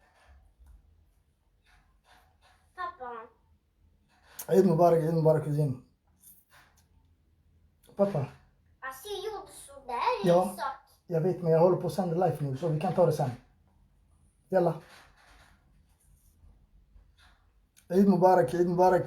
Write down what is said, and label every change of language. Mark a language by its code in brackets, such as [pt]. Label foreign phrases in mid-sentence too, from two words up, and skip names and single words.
[so] Papa, ciid mubaarak idin. [sv] Papa, alltså jag gjorde sådär i Ja. sak. jag vet men jag håller på att sända live nu så vi kan ta det sen. Jalla. [so] ciid mubaarak, ciid mubaarak.